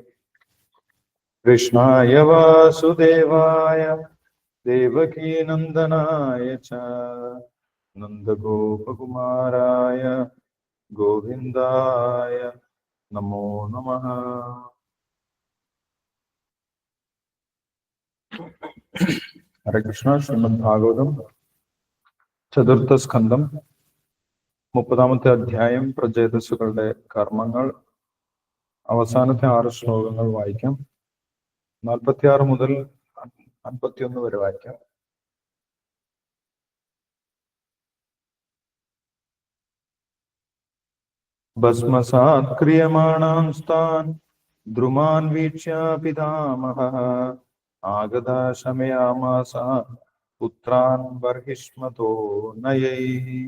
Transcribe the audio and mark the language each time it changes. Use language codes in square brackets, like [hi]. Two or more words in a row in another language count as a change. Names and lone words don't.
[sa] कृष्णाय वासुदेवाय देवकी नन्दनाय च नन्दगोपकुमाराय गोविन्दाय नमो नमः। हरे कृष्ण। [ml] श्रीमद् भागवतम ചതുർത്ഥ സ്കന്ധം 30-ാമത്തെ അധ്യായം പ്രചേതസ്സുകളുടെ കർമ്മങ്ങൾ. അവസാനത്തെ 6 ശ്ലോകങ്ങൾ വായിക്കാം. 46 മുതൽ 51 വരെ വായിക്കാം. [sa] ഭസ്മസാത് ക്രിയമാണാംസ്താൻ ദ്രുമാൻ വീക്ഷ്യ പിതാമഹഃ ആഗത ശമയാമാസ പുത്രാൻ ബർഹിഷ്മതോ നയൈഃ